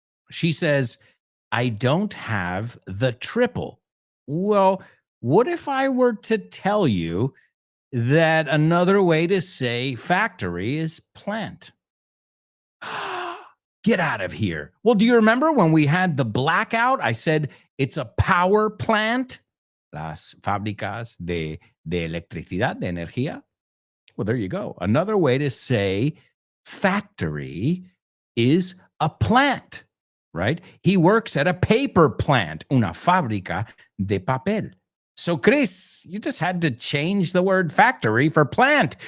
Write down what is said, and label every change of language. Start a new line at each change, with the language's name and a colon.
English: She says, I don't have the triple. Well, what if I were to tell you that another way to say factory is plant? Get out of here. Well, do you remember when we had the blackout? I said it's a power plant.
Spanish: Las fábricas de electricidad, de energía.
English: Well, there you go. Another way to say factory is a plant. Right? He works at a paper plant,
Spanish: una fábrica de papel.
English: So, Chris, you just had to change the word factory for plant.